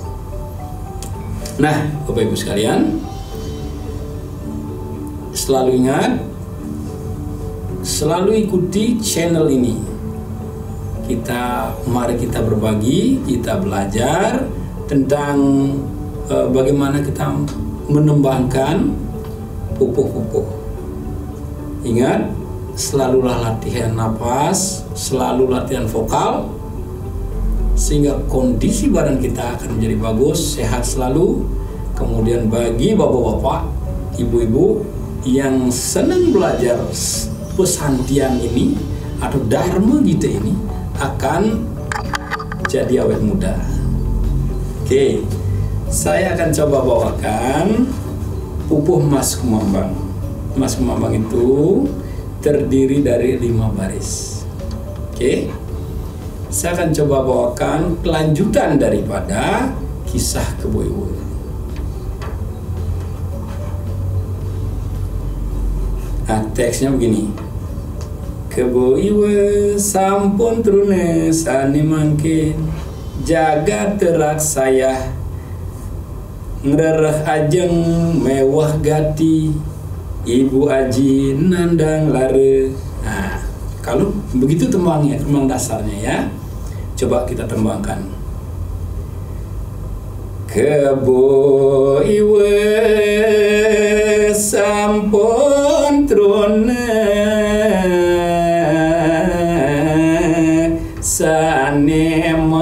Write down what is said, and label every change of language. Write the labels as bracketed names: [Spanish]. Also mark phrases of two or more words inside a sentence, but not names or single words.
[Indonesian] Nah, Bapak Ibu sekalian, selalu ingat, selalu ikuti channel ini. Mari kita berbagi, kita belajar tentang bagaimana kita menembangkan pupuh-pupuh. Ingat, selalulah latihan napas, selalu latihan vokal, sehingga kondisi badan kita akan menjadi bagus, sehat selalu. Kemudian bagi bapak-bapak, ibu-ibu yang senang belajar pesantian ini atau dharma kita ini, akan jadi awet muda. Oke, saya akan coba bawakan pupuh emas kumambang. Emas kumambang itu terdiri dari 5 baris. Oke, saya akan coba bawakan kelanjutan daripada kisah Kebo-Iwo. Nah, teksnya begini. [Balinese] Kebo-Iwo sampun trune sani mangkin jaga terak saya ngerereh ajeng mewah gati ibu aji nandang lare. [Indonesian] Nah, kalau begitu tembangnya, tembang dasarnya ya. Coba kita tembangkan. [Balinese] Kebo-Iwo sampun trune sane